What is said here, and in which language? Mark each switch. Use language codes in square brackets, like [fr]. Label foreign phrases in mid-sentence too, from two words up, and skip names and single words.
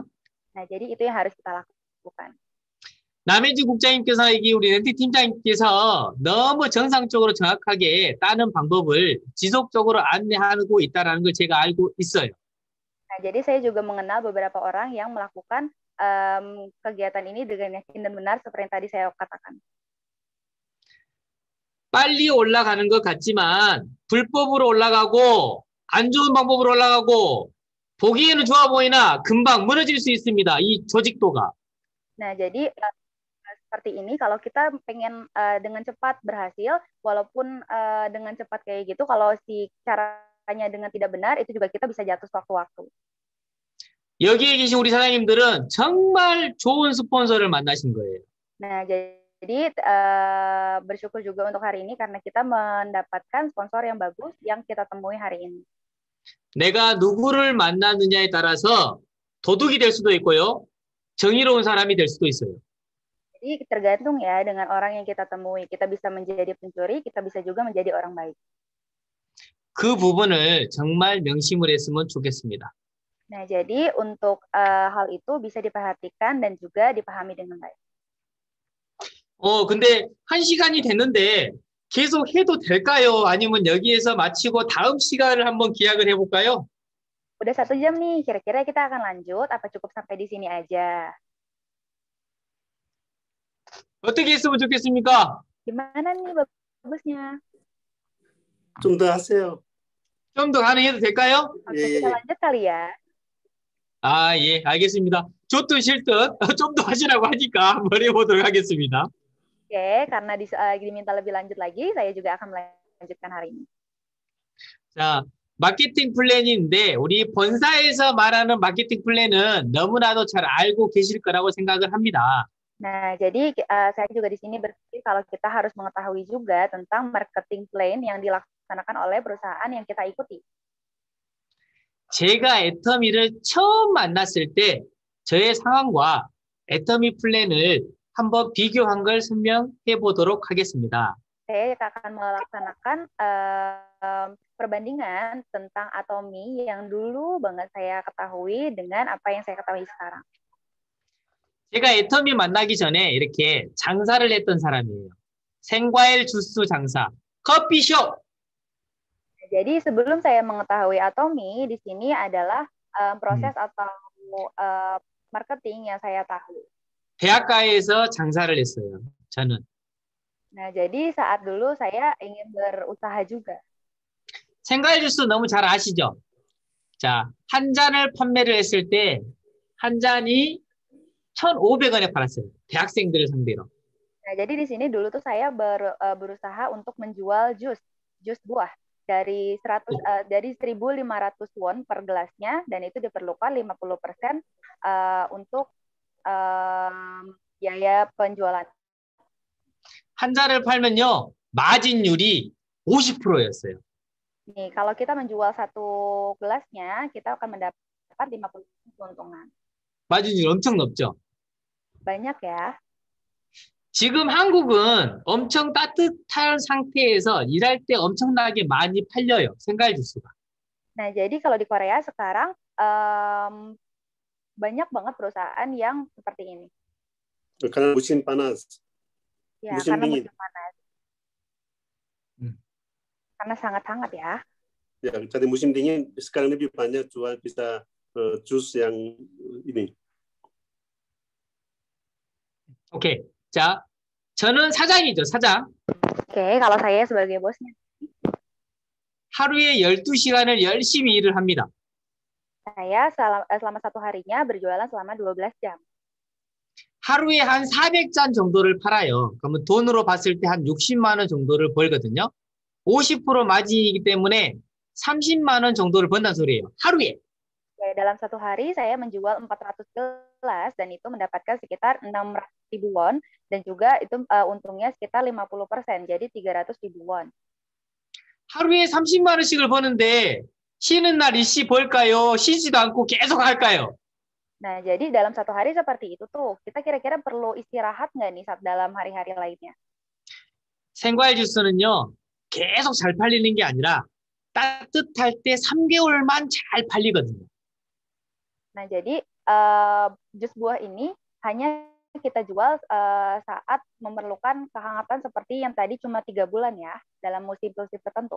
[id] Nah, jadi itu yang harus kita lakukan. [ko] 남혜주 국장님께서 여기 우리 렌트 팀장님께서 너무 정상적으로 정확하게 따는 방법을 지속적으로 안내하고 있다는 걸 제가 알고 있어요. [id] Nah, jadi saya juga mengenal beberapa orang yang melakukan kegiatan ini dengan yakin dan benar seperti yang tadi saya katakan. [ko] 빨리 올라가는 것 같지만 불법으로 올라가고 안 좋은 방법으로 올라가고 보기에는 좋아 보이나 금방 무너질 수 있습니다. 이 조직도가. [id] Nah, jadi seperti ini kalau kita pengen dengan cepat berhasil, walaupun dengan cepat kayak gitu, kalau si caranya dengan tidak benar, itu juga kita bisa jatuh sewaktu-waktu. [ko] 여기에 계신 우리 사장님들은 정말 좋은 스폰서를 만나신 거예요. [id] Nah, jadi bersyukur juga untuk hari ini karena kita mendapatkan sponsor yang bagus yang kita temui hari ini. [ko] 내가 누구를 만났느냐에 따라서 도둑이 될 수도 있고요. 정의로운 사람이 될 수도 있어요. [id] Jadi tergantung ya dengan orang yang kita temui. Kita bisa menjadi pencuri, kita bisa juga menjadi orang baik. [ko] 그 부분을 정말 명심을 했으면 좋겠습니다. [id] Nah, jadi untuk hal itu bisa diperhatikan dan juga dipahami dengan baik. [ko] 근데 1시간이 됐는데 계속 해도 될까요? 아니면 여기에서 마치고 다음 시간을 한번 기약을 해볼까요? [id] Udah 1 jam nih, kira-kira kita akan lanjut apa cukup sampai di sini aja? [ko] 어떻게 했으면 좋겠습니까? [id] Gimana nih bagusnya? [ko] 좀 더 하세요. 좀 더 가능해도 될까요? [id] Oke, [ko] 예, [id] kita [ko] 예, 예. [id] lanjut kali ya. [ko] 아, 예, 알겠습니다. 좋든 싫든 좀 더 하시라고 하니까 한번 해보도록 하겠습니다. [id] Oke, karena diminta lebih lanjut lagi, saya juga akan melanjutkan hari ini. [ko] 자, 마케팅 플랜인데 우리 본사에서 말하는 마케팅 플랜은 너무나도 잘 알고 계실 거라고 생각을 합니다. [id] Nah, jadi saya juga di sini berpikir kalau kita harus mengetahui juga tentang [en] marketing plan [id] yang dilaksanakan oleh perusahaan yang kita ikuti. [ko] 제가 애터미를 처음 만났을 때 저의 상황과 애터미 플랜을 한번 비교한 걸 설명해 보도록 하겠습니다. [id] Saya akan melaksanakan perbandingan tentang Atomi yang dulu banget saya ketahui dengan apa yang saya ketahui sekarang. [ko] 제가 애터미 만나기 전에 이렇게 장사를 했던 사람이에요. 생과일 주스 장사, 커피숍. [id] Jadi sebelum saya mengetahui Atomi, di sini adalah proses atau marketing yang saya tahu. [ko] 대학가에서 장사를 했어요. 저는. [id] Nah, jadi saat dulu saya ingin berusaha juga. [ko] 생과일 주스 너무 잘 아시죠? 자, 한 잔을 판매를 했을 때 한 잔이 1,500원에 팔았어요. 대학생들을 상대로. [id] Nah, jadi di sini dulu tuh saya berusaha untuk menjual jus buah dari 1.500 won per gelasnya, dan itu diperlukan 50% untuk biaya penjualan. [ko] 한 잔을 팔면요, 마진율이 50%였어요. [id] Nih, kalau kita menjual 1 gelasnya, kita akan mendapat 50% keuntungan. [ko] 마진율 엄청 높죠? [id] Banyak ya. [ko] 지금 한국은 엄청 따뜻한 상태에서 일할 때 엄청나게 많이 팔려요. 생과일 주스가. [id] Nah, jadi kalau di Korea sekarang banyak banget perusahaan yang seperti ini. Karena musim panas. Ya, musim karena dingin. musim panas. Karena sangat hangat ya. Ya, jadi musim dingin sekarang lebih banyak jual bisa jus yang ini. [ko] 오케이. 자, 저는 사장이죠, 사장. [id] Oke, kalau saya sebagai bosnya. [ko] 하루에 12시간을 열심히 일을 합니다. [id] Saya selama 1 harinya berjualan selama 12 jam. [ko] 하루에 한 400잔 정도를 팔아요. 그러면 돈으로 봤을 때 한 60만 원 정도를 벌거든요. 50% 마진이기 때문에 30만 원 정도를 번다는 소리예요. 하루에. [id] Ya, dalam 1 hari saya menjual 400 gelas dan itu mendapatkan sekitar 600.000 won dan juga itu untungnya sekitar 50%, jadi 300.000 won. [ko] 하루에 30만 원씩을 버는데 쉬는 날 일시 벌까요? 쉬지도 않고 계속 할까요? [id] Nah, jadi dalam 1 hari seperti itu tuh, kita kira-kira perlu istirahat nggak nih saat dalam hari-hari lainnya? [ko] 생과일 주스는요, 계속 잘 팔리는 게 아니라 따뜻할 때 3개월만 잘 팔리거든요. [id] Nah, jadi jus buah ini hanya kita jual saat memerlukan kehangatan seperti yang tadi cuma 3 bulan ya, dalam musim-musim tertentu.